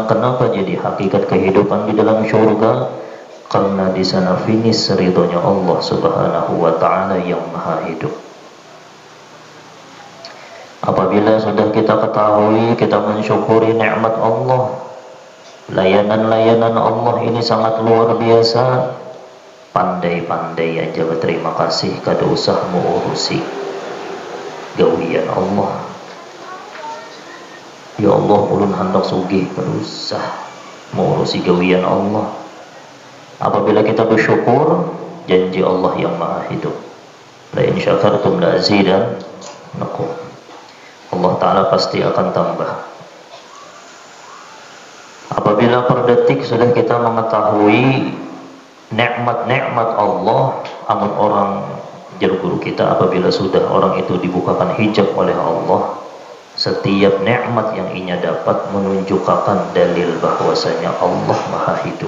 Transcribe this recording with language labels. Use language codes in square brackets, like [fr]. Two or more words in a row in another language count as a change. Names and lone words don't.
[id] Kenapa jadi hakikat kehidupan di dalam syurga? Karena di sana finish ridhonya Allah [ar] سبحانه وتعالى [id] yang Maha Hidup. Apabila sudah kita ketahui, kita mensyukuri nikmat Allah, layanan-layanan Allah ini sangat luar biasa, pandai-pandai aja berterima kasih [bjn] kada usah mengurusi gawian Allah. Ya Allah, ulun hendak sugih, kada usah mengurusi gawian Allah. [id] Apabila kita bersyukur, janji Allah yang Maha Hidup, [ar] لئن شكرتم لأزيدنكم. [id] Allah Ta'ala pasti akan tambah. Apabila per detik sudah kita mengetahui nikmat-nikmat Allah, [bjn] amun orang jar guru kita, [id] apabila sudah orang itu dibukakan hijab oleh Allah, setiap nikmat yang inya dapat menunjukkan dalil bahwasanya Allah Maha Hidup.